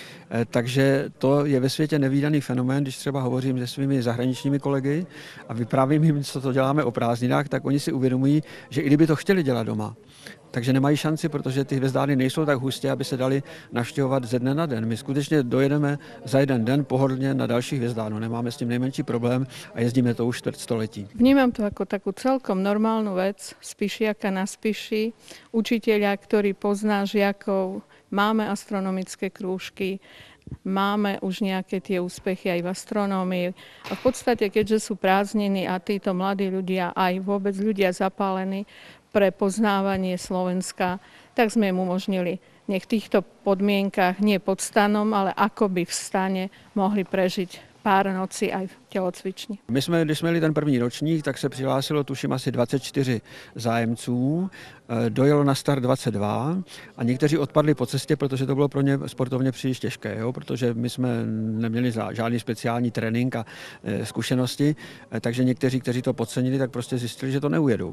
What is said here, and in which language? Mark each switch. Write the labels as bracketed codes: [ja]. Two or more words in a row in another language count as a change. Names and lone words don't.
[cs] Takže to je ve světě nevídaný fenomén, když třeba hovořím se svými zahraničními kolegy a vyprávím jim, co to děláme o prázdninách, tak oni si uvědomují, že i kdyby to chtěli dělat doma, takže nemají šanci, protože ty hvězdárny nejsou tak hustě, aby se dali navštěvovat ze dne na den. My skutečně dojedeme za jeden den pohodlně na další hvězdárnu. Nemáme s tím nejmenší problém a jezdíme to už čtvrtstoletí. [sk] Vnímam to ako takú celkom normálnu vec, spišiaka na Spiši, učiteľa, ktorý pozná žiakov, máme astronomické krúžky, máme už nejaké tie úspechy aj v astronómii. A v podstate, keďže sú prázdniny a títo mladí ľudia, aj vôbec ľudia zapálení pre poznávanie Slovenska, tak sme im umožnili, nech v týchto podmienkach, nie pod stanom, ale akoby v stane mohli prežiť pár nocí aj v tělocvični. [cs] My jsme, když jsme měli ten první ročník, tak se přihlásilo tuším asi 24 zájemců, dojelo na start 22 a někteří odpadli po cestě, protože to bylo pro ně sportovně příliš těžké, jo? Protože my jsme neměli žádný speciální trénink a zkušenosti, takže někteří, kteří to podcenili, tak prostě zjistili, že to neujedou.